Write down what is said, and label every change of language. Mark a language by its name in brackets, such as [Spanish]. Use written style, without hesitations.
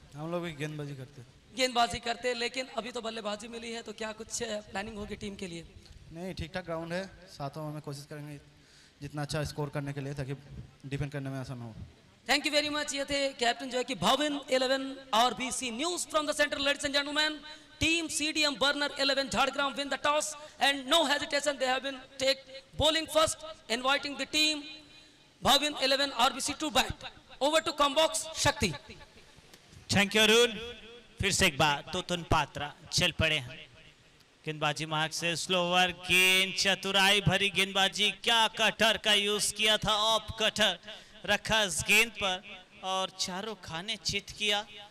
[Hindi] हम लोग भी गेंदबाजी करते। गेंदबाजी करते, लेकिन अभी तो बल्लेबाजी मिली है, तो क्या कुछ प्लानिंग होगी टीम के लिए? नहीं, ठीक ठाक ग्राउंड है, सातों में कोशिश करेंगे जितना अच्छा स्कोर करने के लिए, ताकि डिफेंड करने में आसान हो। [English] Thank you very much. [Hindi] ये थे कैप्टन जो है कि Bhavin 11 RBC. [English] News from the centre, ladies and gentleman, टीम CDM Burner 11 Jhargram win the toss and no hesitation they have been take bowling first, inviting the team Bhavin 11 RBC to bat. Over to Combox Shakti. Thank you Arun. [Hindi] फिर से एक बार तोतुन पात्रा चल पड़े हैं गेंदबाजी मार्ग से। Slower गेंद, चतुराई भरी गेंदबाजी, क्या कटर का यूज किया था, ऑफ कटर रखा इस गेंद पर और चारों खाने चित किया।